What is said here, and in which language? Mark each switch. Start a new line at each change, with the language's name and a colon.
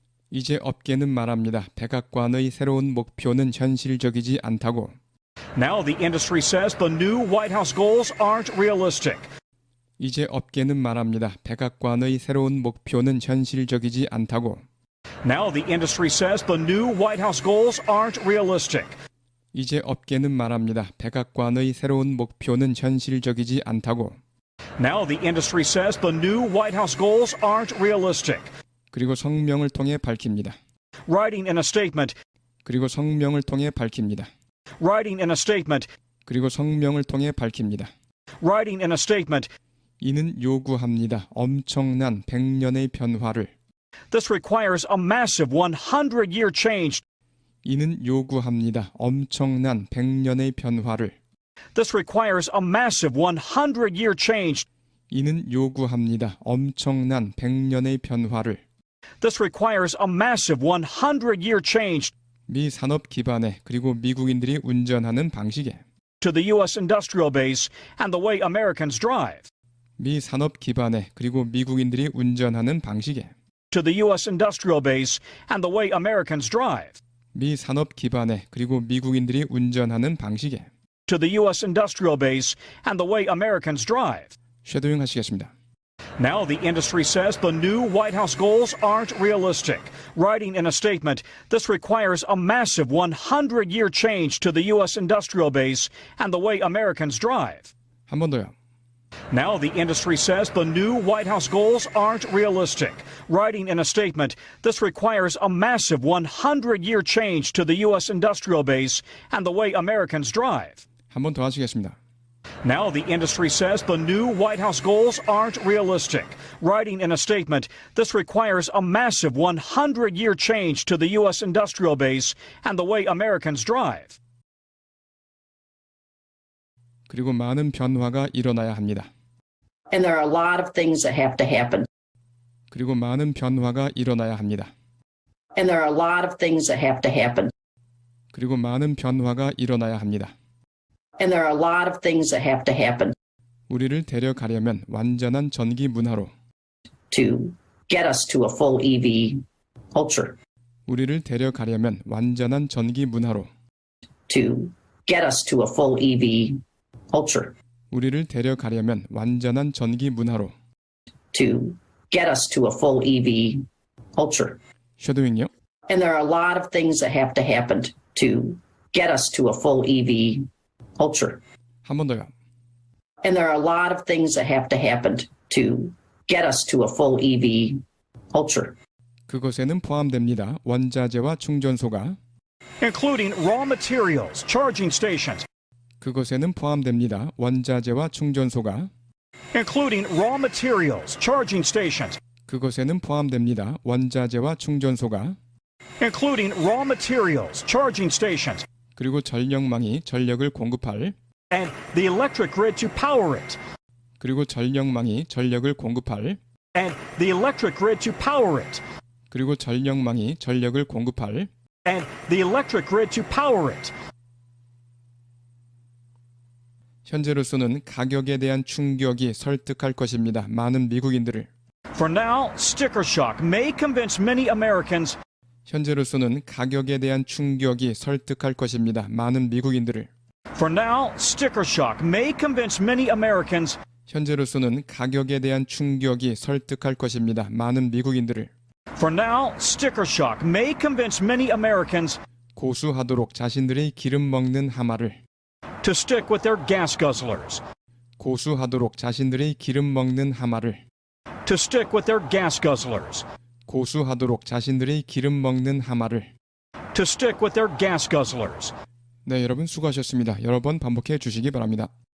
Korean: 이제 업계는 말합니다. 백악관의 새로운 목표는 현실적이지 않다고.
English: Now the industry says the new White House goals aren't realistic.
Korean: 이제 업계는 말합니다. 백악관의 새로운 목표는 현실적이지 않다고.
English: Now the industry says the new White House goals aren't realistic.
Korean: 이제 업계는 말합니다. 백악관의 새로운 목표는 현실적이지 않다고.
English: Now the industry says the new White House goals aren't realistic.
Korean: 그리고 성명을 통해 밝힙니다.
English: Writing in a statement,
Korean: 그리고 성명을 통해 밝힙니다.
English: writing in a statement,
Korean: 그리고 성명을 통해 밝힙니다.
English: writing in a statement,
Korean: 이는 요구합니다. 엄청난 100년의 변화를.
English: this requires a massive 100-year change.
Korean: 이는 요구합니다. 엄청난 100년의 변화를.
English: This requires a massive 100-year change.
Korean: 이는 요구합니다. 엄청난 100년의 변화를.
English: This requires a massive 100-year change
Korean: 미 산업 기반에 그리고 미국인들이 운전하는 방식에.
English: to the U.S. industrial base and the way Americans drive.
Korean: 미 산업 기반에 그리고 미국인들이 운전하는 방식에.
English: To the U.S. industrial base and the way Americans drive.
Korean: 미 산업 기반에 그리고 미국인들이 운전하는 방식에.
English: To the U.S. industrial base and the way Americans drive.
Korean: 쉐도잉 하시겠습니다.
English: Now the industry says the new White House goals aren't realistic. Writing in a statement, this requires a massive 100-year change to the U.S. industrial base and the way Americans drive.
Korean: 한 번 더요.
English: Now the industry says the new White House goals aren't realistic. Writing in a statement, this requires a massive 100-year change to the U.S. industrial base and the way Americans drive.
Korean: 한 번 더 하시겠습니다.
English: Now the industry says the new White House goals aren't realistic. Writing in a statement, this requires a massive 100-year change to the U.S. industrial base and the way Americans drive.
Korean: 그리고 많은 변화가 일어나야 합니다.
English: And there are a lot of things that have to happen.
Korean: 그리고 많은 변화가 일어나야 합니다.
English: And there are a lot of things that have to happen.
Korean: 그리고 많은 변화가 일어나야 합니다.
English: And there are a lot of things that have to happen
Korean: 우리를 데려가려면 완전한 전기 문화로.
English: to get us to a full EV culture.
Korean: 우리를 데려가려면 완전한 전기 문화로.
English: To get us to a full EV culture.
Korean: 우리를 데려가려면 완전한 전기 문화로.
English: To get us to a full EV culture.
Korean: 쉐도잉요.
English: And there are a lot of things that have to happen to get us to a full EV culture.
Korean: 한 번 더요.
English: And there are a lot of things that have to happen to get us to a full EV culture.
Korean: 그것에는 포함됩니다. 원자재와 충전소가.
English: Including raw materials, charging stations,
Korean: 그것에는 포함됩니다. 원자재와 충전소가.
English: including raw materials, charging stations,
Korean: 그것에는 포함됩니다. 원자재와 충전소가
English: including raw materials, charging stations,
Korean: 그리고 전력망이 전력을 공급할
English: and the electric grid to power it,
Korean: 그리고 전력망이 전력을 공급할
English: and the electric grid to power it,
Korean: 그리고 전력망이 전력을 공급할
English: and the electric grid to power it.
Korean: 현재로서는 가격에 대한 충격이 설득할 것입니다. 많은 미국인들을.
English: For now, sticker shock may convince many Americans.
Korean: 현재로서는 가격에 대한 충격이 설득할 것입니다. 많은 미국인들을.
English: For now, sticker shock may convince many Americans.
Korean: 현재로서는 가격에 대한 충격이 설득할 것입니다. 많은 미국인들을.
English: For now, sticker shock may convince many Americans
Korean: 고수하도록 자신들의 기름 먹는 하마를.
English: to stick with their gas guzzlers.
Korean: 고수하도록 자신들의 기름 먹는 하마를.
English: To stick with their gas guzzlers.
Korean: 고수하도록 자신들의 기름 먹는 하마를.
English: To stick with their gas guzzlers.
Korean: 네, 여러분 수고하셨습니다. 여러 번 반복해 주시기 바랍니다.